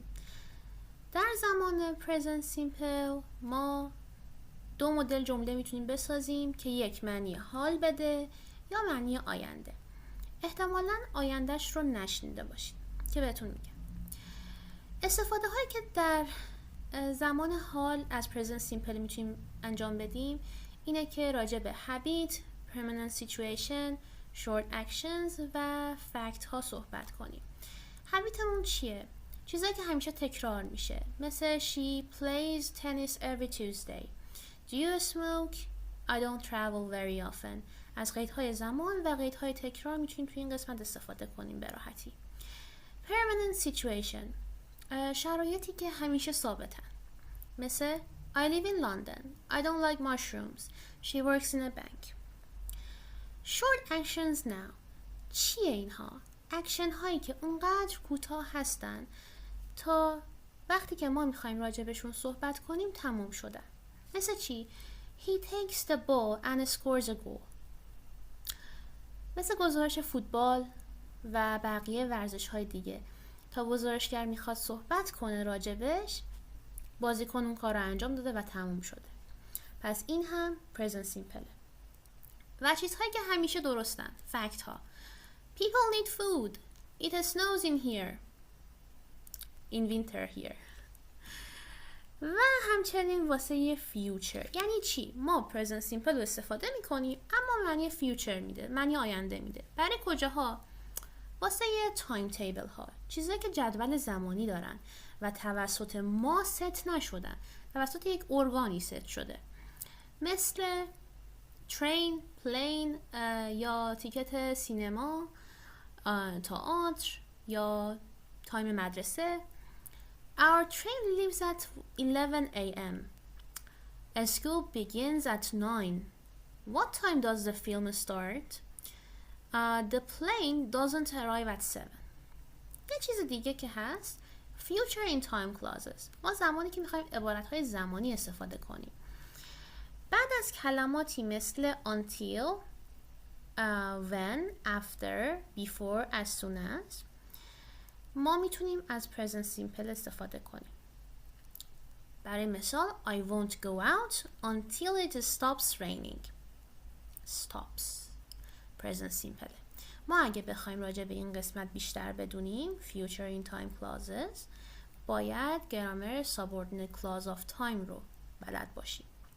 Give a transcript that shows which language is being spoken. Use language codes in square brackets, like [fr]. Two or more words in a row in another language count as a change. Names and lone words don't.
[fa] در زمان [en] present simple [fa] ما دو مدل جمله میتونیم بسازیم که یک معنی حال بده یا معنی آینده. احتمالاً آیندهش رو نشنیده باشید که بهتون میگم. استفاده هایی که در زمان حال از [en] present simple [fa] میتونیم انجام بدیم اینه که راجع به habit، [en] permanent situation، short actions [fa] و fact ها صحبت کنیم. habitمون چیه؟ چیزایی که همیشه تکرار میشه، مثل [en] she plays tennis every Tuesday. Do you smoke? I don't travel very often. [fa] از قیدهای زمان و قیدهای تکرار میتونیم توی این قسمت استفاده کنیم به راحتی. [en] permanent situation [fa] شرایطی که همیشه ثابتن، مثل [en] I live in London. I don't like mushrooms. She works in a bank. Short actions now [fa] چیه اینها؟ اکشن هایی که اونقدر کوتاه هستن تا وقتی که ما میخوایم راجبشون صحبت کنیم تموم شدن. مثل چی؟ [en] He takes the ball and scores a goal. [fa] مثل گزارش فوتبال و بقیه ورزش های دیگه، تا گزارشگر میخواد صحبت کنه راجبش، بازیکن اون کار رو انجام داده و تموم شده. پس این هم [en] present simple. [fa] و چیزهایی که همیشه درستن، فکت ها. [en] People need food. It snows in here. In winter here. [fa] و همچنین واسه future یعنی چی؟ ما [en] present simple [fa] رو استفاده میکنیم اما معنی future میده، معنی آینده میده. برای کجاها؟ واسه [en] time table [fa] ها، چیزایی که جدول زمانی دارن و توسط ما ست نشدن، توسط یک ارگانی ست شده، مثل ترین، پلین یا تیکت سینما، تئاتر یا تایم مدرسه. [en] Our train leaves at 11 a.m. A school begins at 9. What time does the film start? The plane doesn't arrive at 7. [fa] یه چیز دیگه که هست [en] future in time clauses. [fa] ما زمانی که میخوایم عبارتهای زمانی استفاده کنیم، بعد از کلماتی مثل [en] until, when, after, before, as soon as [fa] ما میتونیم از [en] present simple [fa] استفاده کنیم. برای مثال [en] I won't go out until it stops raining. Stops present simple. [fa] ما اگه بخوایم راجع به این قسمت بیشتر بدونیم [en] future in time clauses، [fa] باید گرامر [en] subordinate clause of time [fa] رو بلد باشیم.